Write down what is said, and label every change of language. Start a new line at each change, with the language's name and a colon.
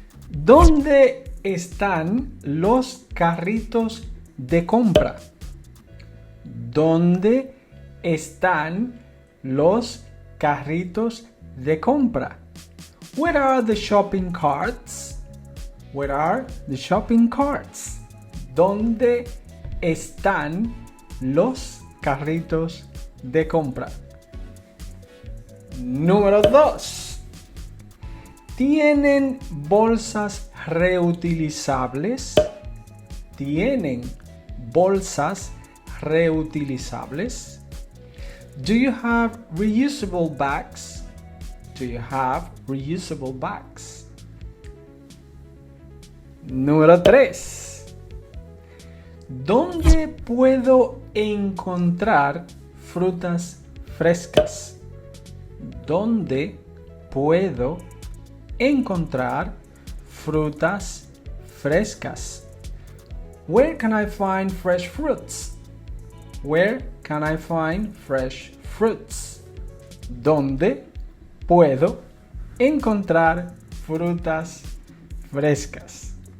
Spanish: ¿Dónde están los carritos de compra? ¿Dónde están los carritos de compra?
English: Where are the shopping carts? Where are the shopping carts?
Spanish: ¿Dónde están los carritos de compra? Número 2. ¿Tienen bolsas reutilizables? ¿Tienen bolsas reutilizables?
English: Do you have reusable bags? Do you have reusable bags?
Spanish: Número 3. ¿Dónde puedo encontrar frutas frescas? ¿Dónde puedo encontrar frutas frescas?
English: Where can I find fresh fruits? Where can I find fresh fruits?
Spanish: ¿Dónde puedo encontrar frutas frescas?